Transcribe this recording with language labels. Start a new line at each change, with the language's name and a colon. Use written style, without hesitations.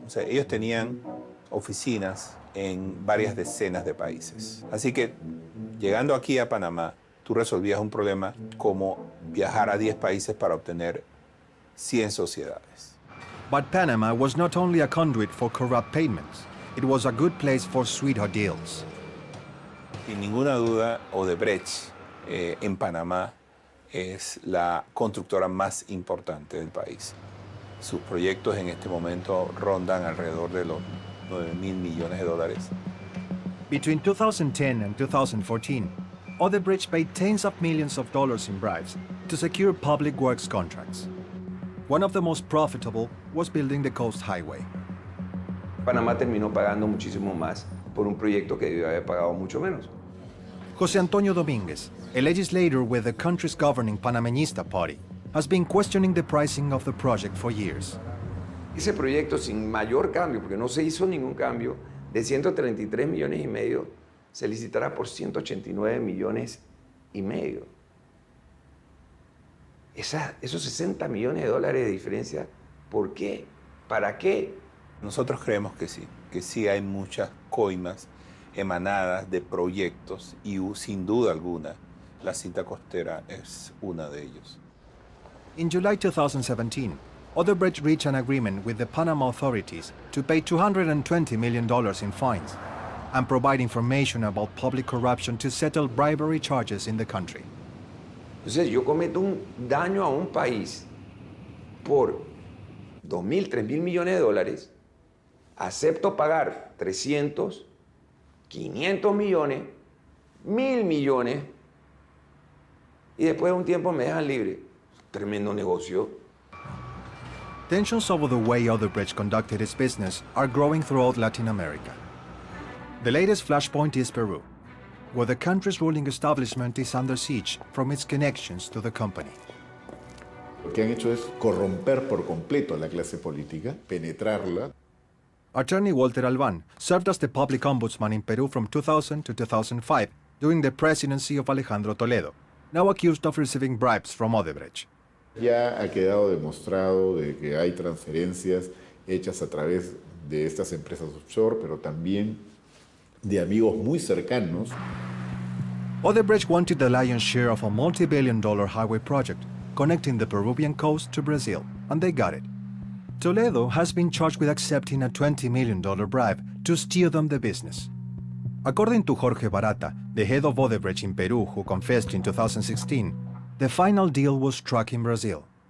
Spanish: O sea, ellos tenían oficinas en varias decenas de países. Así que, llegando aquí a Panamá, tú resolvías un problema como viajar a 10 países para obtener 100 sociedades.
English: But Panama was not only a conduit for corrupt payments, it was a good place for sweetheart deals.
Spanish: Sin ninguna duda, Odebrecht en Panamá es la constructora más importante del país. Sus proyectos en este momento rondan alrededor de los $9.000 millones.
English: Between 2010 and 2014, Odebrecht paid tens of millions of dollars in bribes to secure public works contracts. One of the most profitable was building the Coast Highway.
Spanish: Panamá terminó pagando muchísimo más por un proyecto que debió haber pagado mucho menos.
English: José Antonio Domínguez, a legislator with the country's governing Panameñista Party, has been questioning the pricing of the project for years.
Spanish: Ese proyecto sin mayor cambio, porque no se hizo ningún cambio, de 133 millones y medio, se licitará por 189 millones y medio. Esos 60 millones de dólares de diferencia, ¿por qué? ¿Para qué? Nosotros creemos que sí hay muchas coimas emanadas de proyectos y sin duda alguna la cinta costera es una de ellos.
English: In July 2017, Odebrecht reached an agreement with the Panama authorities to pay $220 million in fines and provide information about public corruption to settle bribery charges in the country.
Spanish: Entonces yo cometo un daño a un país por 2.000, 3.000 millones de dólares, acepto pagar 300, 500 millones, 1.000 millones y después de un tiempo me dejan libre. Tremendo negocio.
English: Tensions over the way Odebrecht conducted its business are growing throughout Latin America. The latest flashpoint is Peru, where the country's ruling establishment is under siege from its connections to the company.
Spanish: Lo que han hecho es corromper por completo a la clase política, penetrarla.
English: Attorney Walter Albán served as the public ombudsman in Peru from 2000 to 2005 during the presidency of Alejandro Toledo, now accused of receiving bribes from Odebrecht.
Spanish: Ya ha quedado demostrado de que hay transferencias hechas a través de estas empresas offshore, pero también de amigos muy cercanos.
English: Odebrecht wanted the lion's share of a multi-billion-dollar highway project connecting the Peruvian coast to Brazil, and they got it. Toledo has been charged with accepting a $20 million bribe to steal them the business. According to Jorge Barata, the head of Odebrecht in Peru, who confessed in 2016, the final deal was struck in Brazil.